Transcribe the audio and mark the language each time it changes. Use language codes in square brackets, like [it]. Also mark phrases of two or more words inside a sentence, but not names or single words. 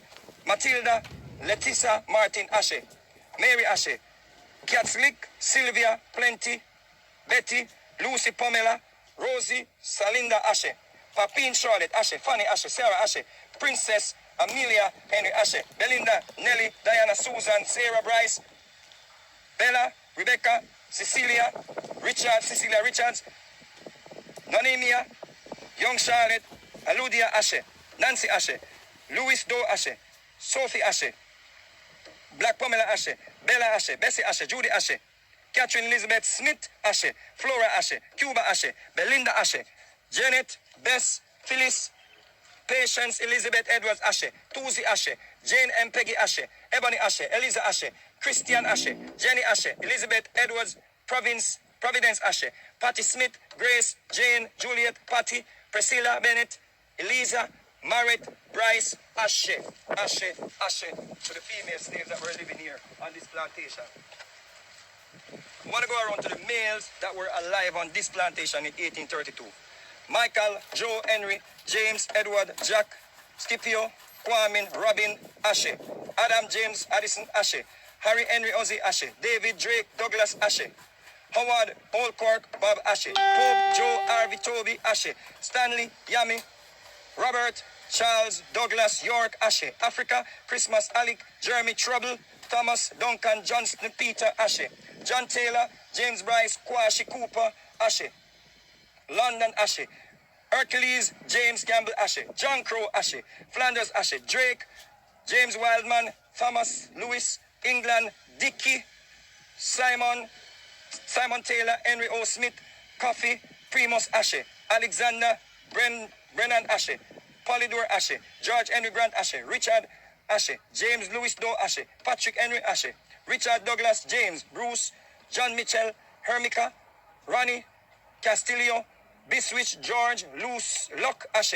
[en] Matilda, Letissa Martin, Ashe. Mary, Ashe. Katslick, Sylvia, Plenty, Betty, Lucy, Pamela, Rosie, Salinda, Ashe. Papine, Charlotte, Ashe. Fanny, Ashe. Sarah, Ashe. Princess, Amelia, Henry, Ashe. Belinda, Nelly, Diana, Susan, Sarah, Bryce, Bella, Rebecca, Cecilia, Cecilia Richards, Nonemia, Young Charlotte, Aludia, Ashe. Nancy, Ashe. Louis Doe, Ashe. Sophie, Ashe. Black Pamela, Ashe. Bella, Ashe. Bessie, Ashe. Judy, Ashe. Catherine Elizabeth Smith, Ashe. Flora, Ashe. Cuba, Ashe. Belinda, Ashe. Janet, Bess, Phyllis, Patience Elizabeth Edwards, Ashe. Tuzi, Ashe. Jane M. Peggy, Ashe. Ebony, Ashe. Eliza, Ashe. Christian, Ashe. Jenny, Ashe. Elizabeth Edwards, Providence, Ashe. Patty Smith, Grace, Jane, Juliet, Patty, Priscilla Bennett, Eliza, Marret, Bryce, Ashe. Ashe, Ashe, to the female slaves that were living here on this plantation. I want to go around to the males that were alive on this plantation in 1832. Michael, Joe, Henry, James, Edward, Jack, Scipio, Kwame, Robin, Ashe. Adam, James, Addison, Ashe. Harry, Henry, Ozzy, Ashe. David, Drake, Douglas, Ashe. Howard, Olcork, Bob, Ashe. Pope, Joe, Harvey, Toby, Ashe. Stanley, Yami, Robert, Charles, Douglas, York, Ashe. Africa, Christmas, Alec, Jeremy, Trouble, Thomas, Duncan, Johnston, Peter, Ashe. John Taylor, James Bryce, Kwashi, Cooper, Ashe. London, Ashe. Hercules, James Campbell, Ashe. John Crow, Ashe. Flanders, Ashe. Drake, James Wildman, Thomas, Lewis, England, Dickey, Simon Taylor, Henry O. Smith, Coffee, Primus, Ashe. Alexander, Brennan, Ashe. Polydor, Ashe. George Henry Grant, Ashe. Richard, Ashe. James Louis Doe, Ashe. Patrick Henry, Ashe. Richard Douglas, James, Bruce, John Mitchell, Hermica, Ronnie, Castillo, Biswich, George, Luce, Locke, Ashe.